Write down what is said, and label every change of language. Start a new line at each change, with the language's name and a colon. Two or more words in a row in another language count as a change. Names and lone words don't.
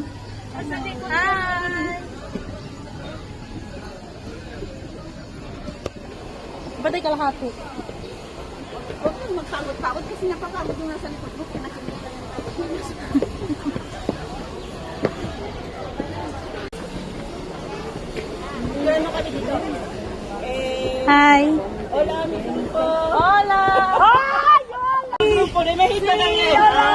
Filipino: Hi. Batay kalahati. Huwag kang magpagod-pagod kasi napapagod yung nasa likod mo. Gano'n ka dito? Hi.
Spanish: Hola, mi grupo. Hola. Ay, hola. Grupo de México
Filipino: na ngayon.